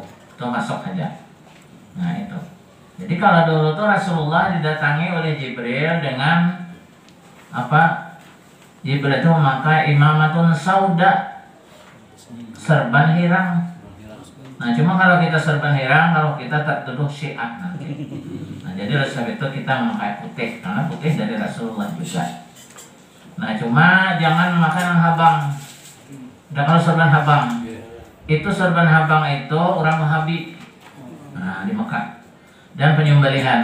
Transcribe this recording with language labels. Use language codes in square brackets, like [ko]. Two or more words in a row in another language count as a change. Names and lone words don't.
[id] Itu masuk aja. Nah, itu. Jadi kalau dulu tuh Rasulullah didatangi oleh Jibril dengan apa? Jibril itu memakai [ar] imamatun sauda, [id] serban hirang. Nah, cuma kalau kita serban hirang, kalau kita tertuduh syiah nanti. Nah, jadi oleh sebab itu kita memakai putih, karena putih dari Rasulullah juga. Nah, cuma jangan memakai yang habang. Dan kalau serban habang, itu serban habang itu orang Wahabi. Nah, di Mekah. dan penyembelihan.